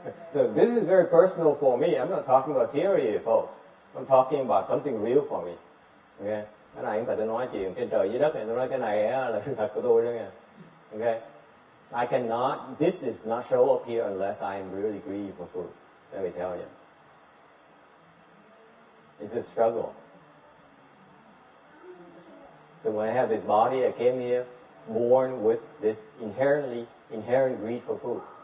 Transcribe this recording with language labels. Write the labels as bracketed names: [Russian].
[English] So this is very personal for me. I'm not talking about theory, folks. I'm talking about something real for me. [Vietnamese] Okay, cái này không phải tôi nói chuyện trên trời dưới đất này. Tôi nói cái này là sự thật của tôi đó nha. [English] Okay, I cannot. This does not show up here unless I am really greedy for food. Let me tell you, it's a struggle. So when I have this body, I came here born with this inherent greed for food.